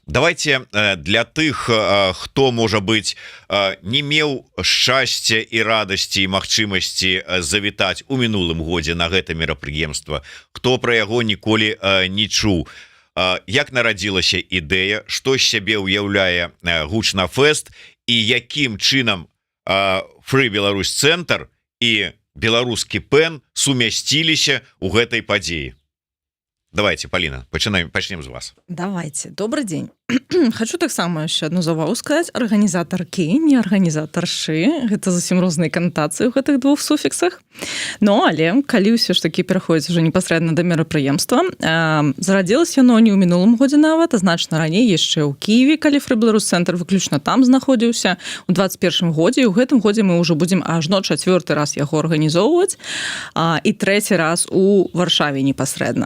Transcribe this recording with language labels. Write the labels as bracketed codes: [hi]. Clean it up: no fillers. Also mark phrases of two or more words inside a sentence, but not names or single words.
[be] Давайте для тых, хто, можа быць, не меў шчасця і радасці і магчымасці завітаць у мінулым годзе на гэта мерапрыемства, хто пра яго ніколі не чуў. Як нарадзілася ідэя, што з сябе ўяўляе Гучна фест і якім чынам Free Belarus Центр і беларускі ПН сумясціліся ў гэтай падзеі. [ru] Давайте, Полина, почнем с вас. Давайте. Добрый день. [be] Хочу таксама яшчэ одну завагу сказаць. Арганізатаркі, не арганізатаршы. Гэта зусім розныя канатацыі ў гэтых двух суфіксах. Ну, але калі ўсё ж такі пераходзіць уже непасрэдна да мерапрыемства, зарадзілася яно не ў мінулым годзе нават, а значна раней яшчэ ў Кіеве, калі Free Belarus Центр выключна там знаходзіўся у 21 годзе, і ў гэтым годзе мы ўжо будзем ажно 4-й раз яго арганізоўваць, і 3-й раз у Варшаве непасрэдна.